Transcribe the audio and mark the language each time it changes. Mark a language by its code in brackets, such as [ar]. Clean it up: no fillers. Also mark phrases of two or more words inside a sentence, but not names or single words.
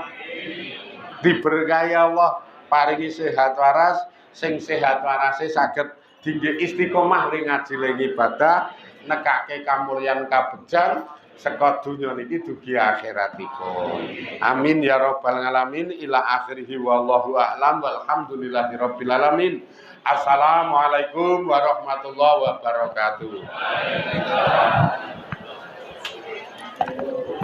[jv] Diberkahi Allah, paringi sehat waras, sing sehat warase saged dinggih istiqomah ning ngaji ning ibadah, nekake kamulyan kabejan saka donya niki dugi akhiratipun. [ar] آمين يا رب العالمين إلى آخره والله أعلم والحمد لله رب العالمين. السلام عليكم ورحمة الله وبركاته.